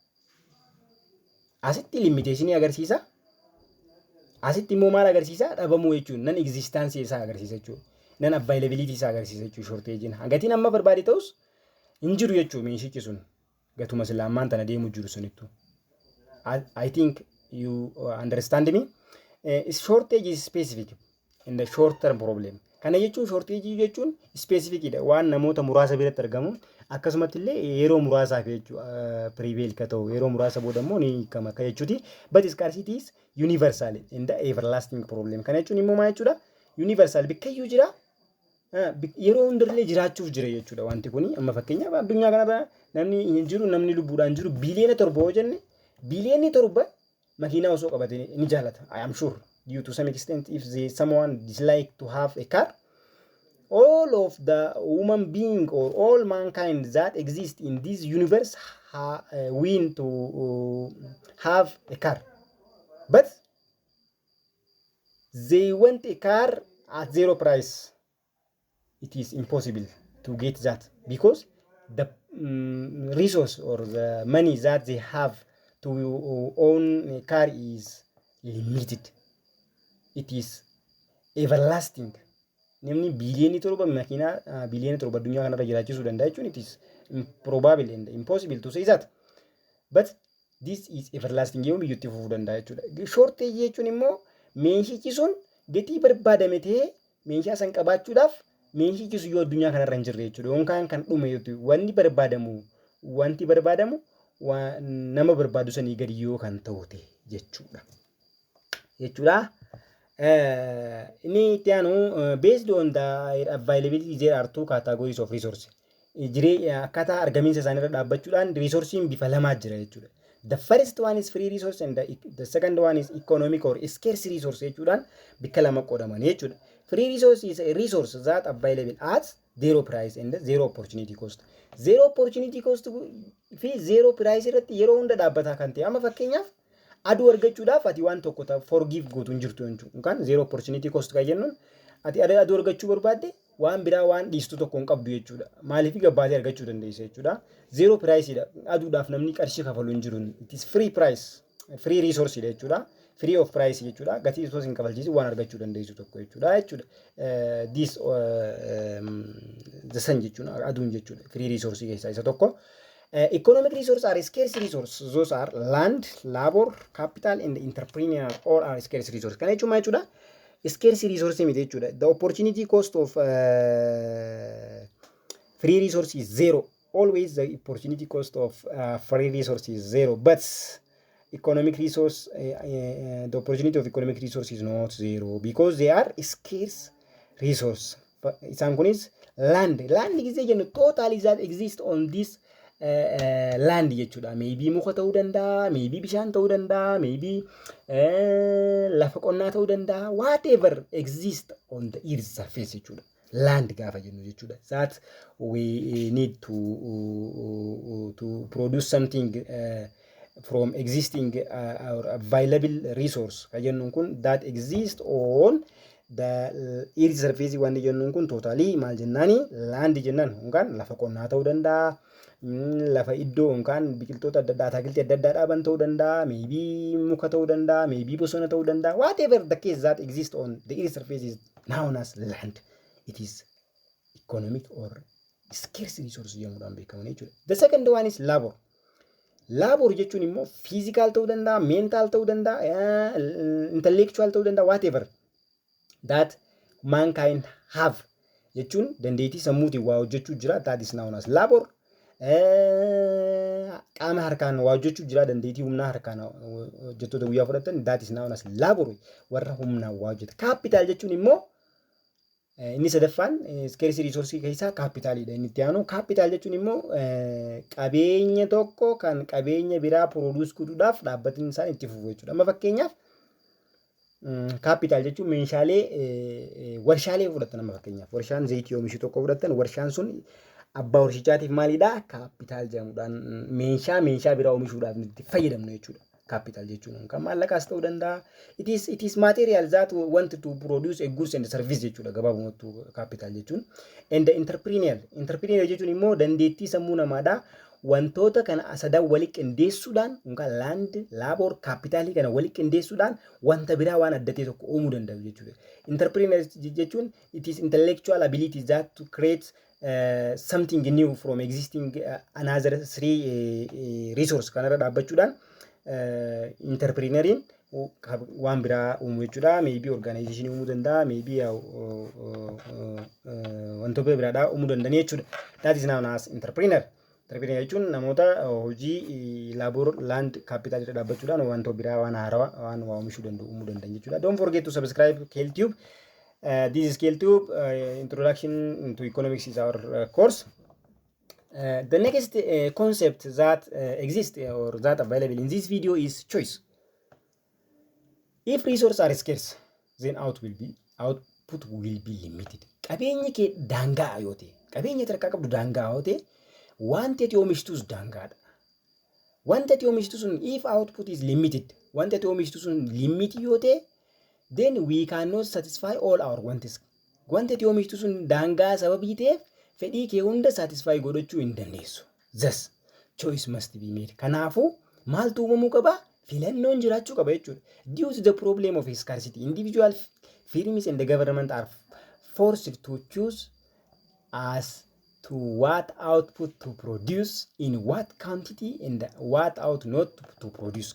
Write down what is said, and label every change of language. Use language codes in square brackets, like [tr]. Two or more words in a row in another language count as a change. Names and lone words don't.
[om] Asitti limiteeshinii agarsiisa. Asitti immoo maal agarsiisa? Dhabamuu jechuun nan existaansii isaa agarsiisa jechuudha. Nan availability isaa agarsiisa jechuudha shorteejiin. Gatiin amma barbaade ta'us hin jiru jechuudha meeshichi sun. Gatuma silaamaan tana deemu jiru sunittu. [en] I think you understand me. Shortage is specific in the short term problem. [om] Kana jechuun shortage jechuun specific dha. Waan namoota muraasa biratti argamu akkasumatti illee yeroo muraasaaf jechuudha prevail ka ta'u yeroo muraasa booda immoo ni kama ka jechuuti. [en] But scarcity is universal in the everlasting problem. [om] Kana jechuun immoo maal jechuudha? Universal bikkayyuu jira. Yeroo hundarlee jiraachuuf jira jechuudha wanti kuni. Amma fakkeenyaaf addunyaa kanarra namni hin jiru namni lubbuudhaan jiru biliyoona 7 yoo jenne biliyoonni 7 makiinaa osoo qabate ni jaalata. [en] I am sure due to some extent if someone dislike to have a car, all of the human being or all mankind that exist in this universe win to have a car. But they want a car at zero price. It is impossible to get that because the resource or the money that they have to own a car is limited. It is everlasting. [om] Namni biliyoonni 7 makiinaa biliyoonni 7 addunyaa kanarra jiraachisuu danda'a jechuun [en] it is improbable and impossible to say that. [om] But this is everlasting yoo biyyatti fufuu danda'a jechuudha. Shortage jechuun immoo meeshichi sun gatii barbaadame ta'ee meeshaa san qabaachuudhaaf meeshichi sun yoo addunyaa kanarra hin jirre jechuudha. Yookaan kan dhume yoo wanti barbaadamu nama barbaadu sanii gadi yoo kan ta'u ta'e jechuudha. Ini tianu [en] based on the availability there are two categories of resource. [om] Akkaataa argamiinsa isaanii irra dhaabbachuudhaan resourcein bifa lamaa jira jechuudha. [en] The first one is free resource and the second one is economic or scarce resource [om] jechuudhaan bikka lama qoodaman jechuudha. [en] Free resource is a resource that available at zero price and zero opportunity cost. Zero opportunity cost [om] fi [en] zero price [om] irratti yeroo hunda dhaabbataa kan ta'e amma fakkeenyaaf aduu argachuudhaaf ati waan tokko forgive gootu hin jirtu jechuudha. Yookaan [en] zero opportunity cost [om] kan jennuun ati aduu argachuu barbaadde waan biraa waan dhiistu tokko hin qabdu jechuudha. Maaliif gabbaatee argachuu dandeessa jechuudha. [en] Zero price [om] dha. Aduudhaaf namni qarshii kafalu hin jiru. [en] It is free price. Free resource [om] dha jechuudha. Free of price jechuudha. Gatii osoo hin kafalchiisin waan argachuu dandeessu tokko jechuudha. [en] This the sun [om] jechuudha. Aduun jechuudha. Free resource keessaa isa tokko. [en] Economic resources are scarce resources. Those are land, labor, capital, and entrepreneurial all are scarce resources. [om] Kana jechuun maal jechuudha? [en] Scarce resource [om] miti jechuudha. [en] The opportunity cost of free resource is zero. Always the opportunity cost of free resource is zero. But economic resource, the opportunity of economic resource is not zero because they are scarce resource. [om] Isaan kunis [en] land. Land [om] gisee jennu [en] totally that exist on this land jechuudha. [om] Maybe muka ta'uu danda'a, maybe bishaan ta'uu danda'a, maybe lafa qonnaa ta'uu danda'a. [en] Whatever exist on the earth surface jechuudha. [om] Land gaafa jennu jechuudha. [en] That we need to produce something from existing or available resource. [om] Ka jennuun kun [en] that exist on the earth surface [om] waan jennuun kun totally maal jennaani land jennaan. Yookaan lafa qonnaa ta'uu danda'a. lafa iddoo yookaan biqiltoota adda addaa ataakiltii adda addaa dhaaban ta'uu danda'a, maybe muka ta'uu danda'a, maybe bosona ta'uu danda'a. [en] Whatever the case that exists on the earth surface is known as land. It is economic or scarce resource [om] jedhamuudhaan beekamu jechuudha. [en] The second one is labor. Labor [om] jechuun immoo [en] physical [om] ta'uu danda'a, [en] mental [om] ta'uu danda'a, [en] intellectual [om] ta'uu danda'a, [en] whatever that mankind have [om] jechuun dandeettii sammuutiin waa hojjechuu jira. [en] That is known as labor. [om] Qaama harkaan waa hojjechuu jira, dandeettii humnaa harkaan hojjettoota guyyaa fudhatan. [en] That is known as labor, [om] warra humnaan waa hojjetan. Capital jechuun immoo inni sadaffaan [en] scarce resource [om] keessaa capitalidha. Inni itti aanu capital jechuun immoo qabeenya tokko kan qabeenya biraa produce godhuudhaaf dhaabbatni isaa itti fufu jechuudha. Amma fakkeenyaaf capital jechuun meeshaalee warshaalee fudhatan. Amma fakkeenyaaf warshaan zayitii oomishu tokko fudhatan, warshaan sun abbaa warshichaatiif maalidha? Capital jedhamuudhaan meeshaa biraa oomishuudhaaf itti fayyadamnu jechuudha. Capital jechuun kan maallaqaas ta'uu danda'a. [en] It is material that want to produce a goods and service [om] jechuudha gabaabumatti capital jechuun. [en] And the entrepreneur [om] jechuun immoo dandeettii sammuu namaadha. Wantoota kana sadan walitti qindeessuudhaan yookaan land, labor, capitalii kana walitti qindeessuudhaan wanta biraa waan adda ta'e tokko uumuu danda'u jechuudha. [en] Entrepreneur jechuun it is intellectual ability that to create something new from existing another three resource [om] kanarra dhaabbachuudhaan entrepreneuriin waan biraa uumuu jechuudha. Maybe organization uumuu danda'a, maybe wantoota biraadhaa uumuu danda'an jechuudha. That is known as entrepreneur. Entrepreneur jechuun namoota hojii [en] labor, land, capital [om] irra dhaabbachuudhaan wantoota biraa waan haarawaa waan waa oomishuu danda'u uumuu danda'an jechuudha. [en] Don't forget to subscribe KLTube. This is KLTube. Introduction to Economics is our course. The next concept that exists or that available in this video is choice. If resources are scarce, then output will be limited. [om] Qabeenyi kee daangaa yoo ta'e, qabeenyi tarkaa qabdu daangaa yoo ta'e, wanti ati oomishtus daangaadha. Wanti ati oomishtu sun [en] if output is limited, [om] wanti ati oomishtu sun limit yoo ta'e, [en] then we cannot satisfy all our wants. [om] Wanti ati oomishtu sun daangaa sababii ta'eef fedhii kee hunda satisfy godhachuu hin dandeessu. Thus, choice must be made. Kanaafuu maaltu uumamuu qaba? Filannoon jiraachuu qaba jechuudha. [en] Due to the problem of scarcity, individual firms and the government are forced to choose as to what output to produce, in what quantity, and what out not to produce.